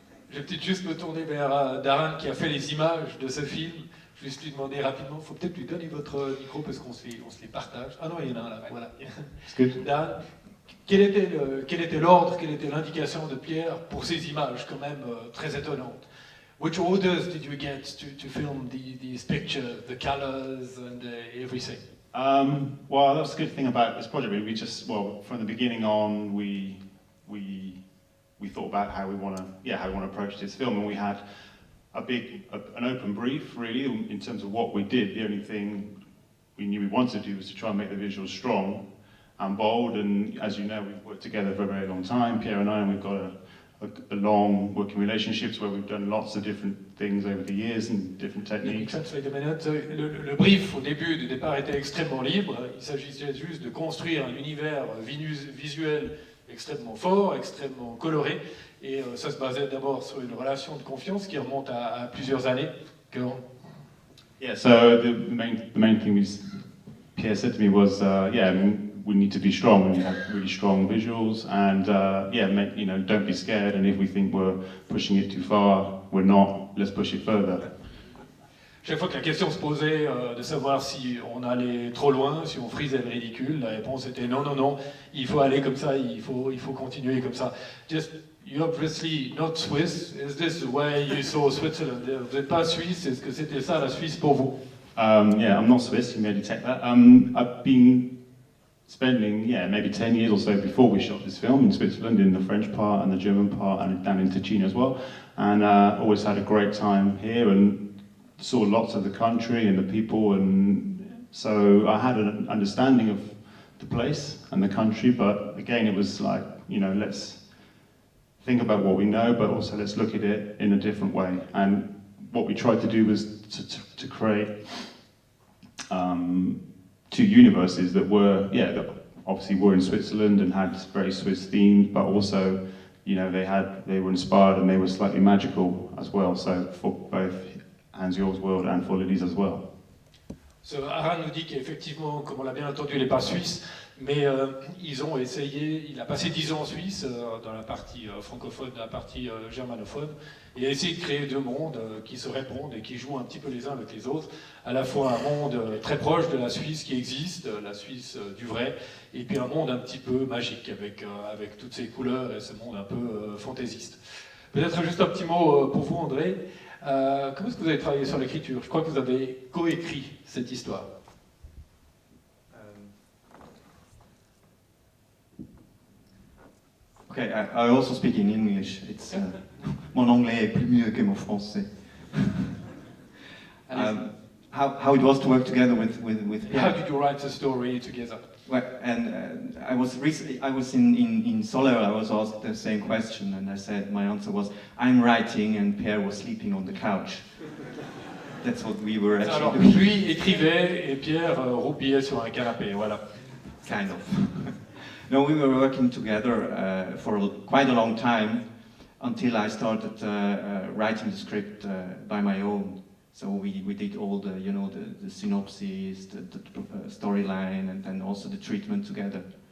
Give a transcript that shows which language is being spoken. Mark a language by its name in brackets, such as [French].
[French] Je vais peut-être juste me tourner vers Darren qui a fait les images de ce film. Je vais juste lui demander rapidement, il faut peut-être lui donner votre micro parce qu'on se les partage. Ah non, il y en a un là, voilà. Darren, quel était l'ordre, quelle était l'indication de Pierre pour ces images quand même très étonnantes? [English] Which orders did you get to film these pictures, the colors and everything? Well, that's the good thing about this project. We just, from the beginning on, we thought about how we want to approach this film, and we had an open brief, really, in terms of what we did. The only thing we knew we wanted to do was to try and make the visuals strong and bold. And as you know, we've worked together for a very long time, Pierre and I, and we've got a long working relationships where we've done lots of different things over the years and different techniques. [French] Le brief au départ était extrêmement libre. Il s'agissait juste de construire un univers visuel extrêmement fort, extrêmement coloré, et ça se basait d'abord sur une relation de confiance qui remonte à plusieurs années. [English] Yeah, so the main thing Pierre said to me was, we need to be strong. We need to have really strong visuals, and don't be scared. And if we think we're pushing it too far, we're not. Let's push it further. [French] Chaque fois que la question se posait de savoir si on allait trop loin, si on frisait le ridicule, la réponse était non, non, non. Il faut aller comme ça. Il faut continuer comme ça. [English] You're obviously not Swiss. Is this the way you saw Switzerland? [French] Vous n'êtes pas Suisse. Est-ce que c'était ça la Suisse pour vous? [English] Yeah, I'm not Swiss. You may detect that. I've been spending maybe 10 years or so before we shot this film in Switzerland, in the French part and the German part, and down in Ticino as well, and always had a great time here and saw lots of the country and the people, and so I had an understanding of the place and the country, but again it was like, let's think about what we know, but also let's look at it in a different way. And what we tried to do was to create two universes that that obviously were in Switzerland and had very Swiss themes, but also, they were inspired and they were slightly magical as well. So for both Hans Jorg's world and for Lily's as well. [French] Aran nous dit qu'effectivement, comme on l'a bien entendu, il n'est pas suisse, mais ils ont essayé, il a passé 10 ans en Suisse, dans la partie francophone, dans la partie germanophone, et a essayé de créer deux mondes qui se répondent et qui jouent un petit peu les uns avec les autres, à la fois un monde très proche de la Suisse qui existe, la Suisse du vrai, et puis un monde un petit peu magique, avec toutes ces couleurs et ce monde un peu fantaisiste. Peut-être juste un petit mot pour vous, André. Comment est-ce que vous avez travaillé sur l'écriture? Je crois que vous avez coécrit cette histoire. [English] Okay, I also speak in English. [French] Mon anglais est plus mieux que mon français. [English] how it was to work together with How Pierre. did you write the story together? Well, and I was in Soler. I was asked the same question, and I said my answer was I'm writing, and Pierre was sleeping on the couch. That's what we were [French] Alors, [English] actually doing. [French] lui écrivait et Pierre roupillait sur un canapé, voilà. [English] Kind of. No, we were working together for quite a long time until I started writing the script by my own. So we did all the, you know, the synopsis, the storyline, and then also the treatment together.